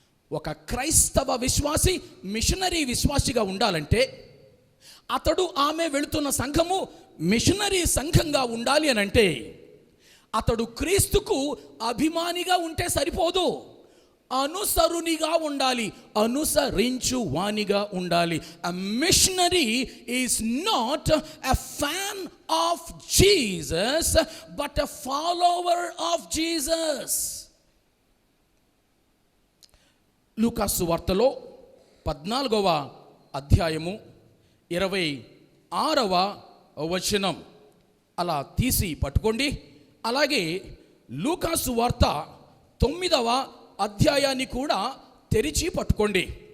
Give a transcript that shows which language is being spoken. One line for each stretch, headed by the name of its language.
Telugu: ఒక క్రైస్తవ విశ్వాసి మిషనరీ విశ్వాసిగా ఉండాలంటే అతడు ఆమె వెళుతున్న సంఘము మిషనరీ సంఘంగా ఉండాలి అని అంటే అతడు క్రీస్తుకు అభిమానిగా ఉంటే సరిపోదు, అనుసరునిగా ఉండాలి, అనుసరించు వానిగా ఉండాలి.
English: A missionary is not a fan of Jesus but a follower of Jesus.
Telugu: లూకాసు వార్తలో 14వ అధ్యాయము 26వ వచనం అలా తీసి పట్టుకోండి. అలాగే లూకాసు వార్త 9వ అధ్యాయాన్ని కూడా తెరిచి పట్టుకోండి.